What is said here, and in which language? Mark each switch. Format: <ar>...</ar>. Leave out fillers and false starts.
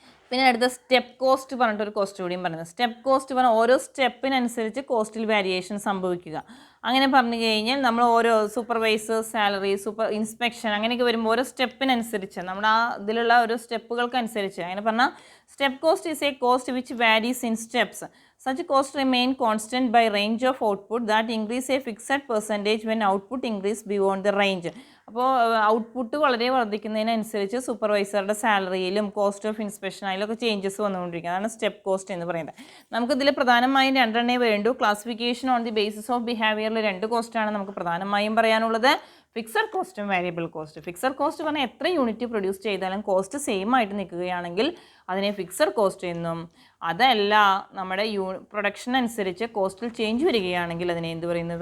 <ml>പിന്നെ അടുത്ത step cost പറഞ്ഞിട്ടൊരു കോസ്റ്റ് കൂടിയും പറയുന്നത്. സ്റ്റെപ്പ് കോസ്റ്റ് പറഞ്ഞാൽ ഓരോ സ്റ്റെപ്പിനനുസരിച്ച് കോസ്റ്റിൽ വേരിയേഷൻ സംഭവിക്കുക. അങ്ങനെ പറഞ്ഞു കഴിഞ്ഞാൽ നമ്മൾ ഓരോ സൂപ്പർവൈസർ സാലറി, ഇൻസ്പെക്ഷൻ അങ്ങനെയൊക്കെ വരുമ്പോൾ ഓരോ സ്റ്റെപ്പിനനുസരിച്ച് നമ്മുടെ ആ ഇതിലുള്ള ഓരോ സ്റ്റെപ്പുകൾക്കനുസരിച്ച് അങ്ങനെ പറഞ്ഞാൽ</ml> <en>Step cost is a cost which varies in steps. Such costs remain constant by range of output that increase a fixed percentage when output increase beyond the range.</en> <ml>അപ്പോൾ ഔട്ട്പുട്ട് വളരെ വർദ്ധിക്കുന്നതിനനുസരിച്ച് സൂപ്പർവൈസറുടെ സാലറിയിലും കോസ്റ്റ് ഓഫ് ഇൻസ്പെക്ഷൻ അതിലൊക്കെ changes വന്നുകൊണ്ടിരിക്കുക. അതാണ് step cost എന്ന് പറയുന്നത്. നമുക്കിതിൽ പ്രധാനമായും രണ്ടെണ്ണേ വേണ്ടു.</ml> <en>classification on the basis of</en> <ml>ബിഹേവിയറിൽ 2 കോസ്റ്റാണ് നമുക്ക് പ്രധാനമായും പറയാനുള്ളത്. ഫിക്സഡ് കോസ്റ്റും വേരിയബിൾ കോസ്റ്റ്. ഫിക്സഡ് കോസ്റ്റ് പറഞ്ഞാൽ എത്ര യൂണിറ്റ് പ്രൊഡ്യൂസ് ചെയ്താലും കോസ്റ്റ് സെയിം ആയിട്ട് നിൽക്കുകയാണെങ്കിൽ അതിനെ ഫിക്സഡ് കോസ്റ്റ് എന്നും, അതല്ല നമ്മുടെ പ്രൊഡക്ഷൻ അനുസരിച്ച് കോസ്റ്റിൽ ചേഞ്ച് വരികയാണെങ്കിൽ അതിനെ എന്ത് പറയുന്നു?</ml>